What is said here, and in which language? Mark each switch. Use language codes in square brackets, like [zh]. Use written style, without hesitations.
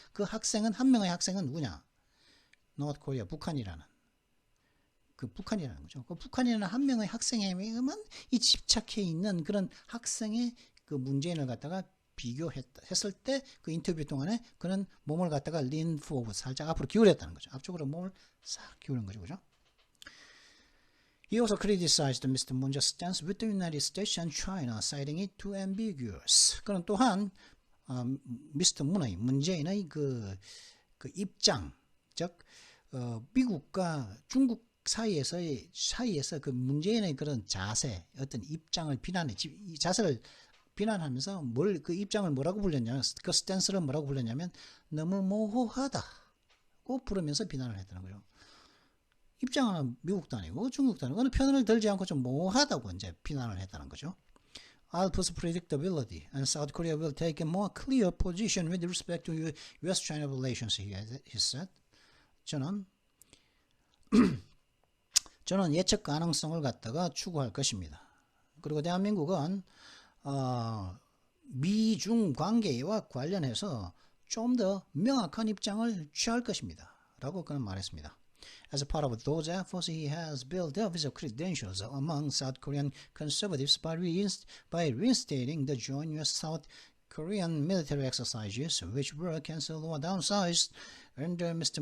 [ko] 그 학생은, 한 명의 학생은 누구냐? North Korea, 북한이라는 거죠. 그 북한이라는 한 명의 학생에게만 이 집착해 있는 그런 학생의 그 문재인을 갖다가 비교했을 때 그 인터뷰 동안에 그는 몸을 갖다가 [en] lean forward, [ko] 살짝 앞으로 기울였다는 거죠. 앞쪽으로 몸을 싹 기울인 거죠. 그죠? [en] He also criticized Mr. Moon's stance with the United States and China, citing it too ambiguous. [ko] 그는 또한 미스터 문재인의 그 입장, 즉 미국과 중국 사이에서 그 문재인의 그런 자세, 어떤 입장을 이 자세를 비난하면서 그 입장을 뭐라고 불렸냐면, 그 스탠스를 뭐라고 불렸냐면 너무 모호하다고 부르면서 비난을 했다는 거예요. 입장은 미국도 아니고 중국도 아니고 어느 편을 들지 않고 좀 모호하다고 이제 비난을 했다는 거죠. [en] Alpha's predictability and South Korea will take a more clear position with respect to U.S.-China relations, he said. [ko] 저는 예측 가능성을 갖다가 추구할 것입니다. 그리고 대한민국은 미중 관계와 관련해서 좀 더 명확한 입장을 취할 것입니다. 라고 그는 말했습니다. [en] As a part of those efforts, he has built up his credentials among South Korean conservatives by reinstating the joint U.S.-South Korean military exercises, which were canceled or downsized under Mr.